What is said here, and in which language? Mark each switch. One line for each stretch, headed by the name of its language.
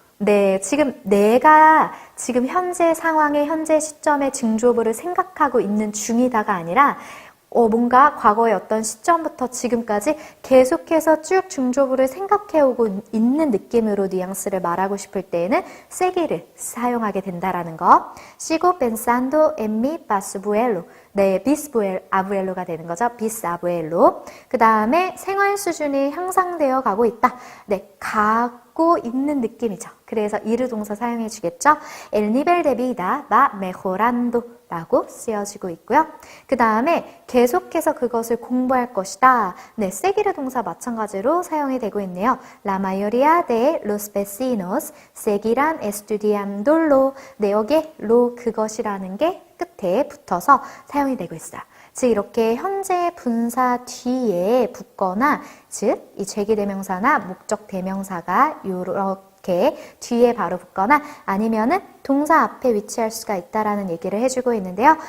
Korean: 네, 지금 내가 지금 현재 상황에 현재 시점에 증조부를 생각하고 있는 중이다가 아니라 뭔가 과거의 어떤 시점부터 지금까지 계속해서 쭉 증조부를 생각해오고 있는 느낌으로 뉘앙스를 말하고 싶을 때에는 세기를 사용하게 된다라는 거.
Spanish: Sigo pensando en mi bisabuelo.
Korean: 네, 비스아부엘로가 되는 거죠. 비스아부엘로. 그 다음에 생활 수준이 향상되어 가고 있다. 네, 가고 있는 느낌이죠. 그래서 이르 동사 사용해 주겠죠.
Spanish: El nivel de vida va mejorando
Korean: 라고 쓰여지고 있고요. 그 다음에 계속해서 그것을 공부할 것이다. 네, seguir 동사 마찬가지로 사용이 되고 있네요.
Spanish: La mayoría de los vecinos seguirán estudiándolo.
Korean: 네, 여기에 lo 그것이라는 게 끝에 붙어서 사용이 되고 있어요. 즉 이렇게 현재 분사 뒤에 붙거나 즉 이 죄기대명사나 목적대명사가 이렇게 뒤에 바로 붙거나 아니면은 동사 앞에 위치할 수가 있다라는 얘기를 해주고 있는데요.